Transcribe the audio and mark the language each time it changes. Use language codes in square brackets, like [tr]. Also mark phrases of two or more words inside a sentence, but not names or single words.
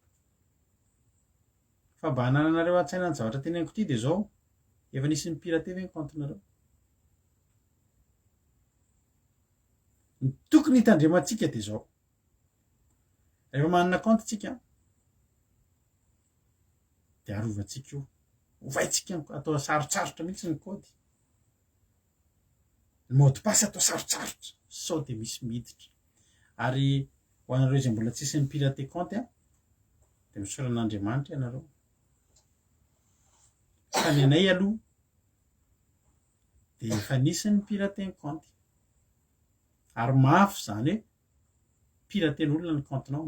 [mg] fa mba hanananareo an-tsaina ny zavatra teneniko ity dia zao efa nisy ny pirate ve ny comptenareo ny tokony hitandremantsika dia zao rehefa manana compte tsika dia arovantsika io ovaintsika atao sarotsarotra mihitsy ny kody ny [fr] mot de passe [mg] atao sarotsarotra sao dia misy miditra ary ho anareo izay mbola tsisy ny [fr] pirate compte [mg] dia misoran'Andriamanitra ianareo fa ny anay aloha dia efa nisy ny [fr] pirate compte [mg] ary mafy zany hoe piraten'olona ny comptenao.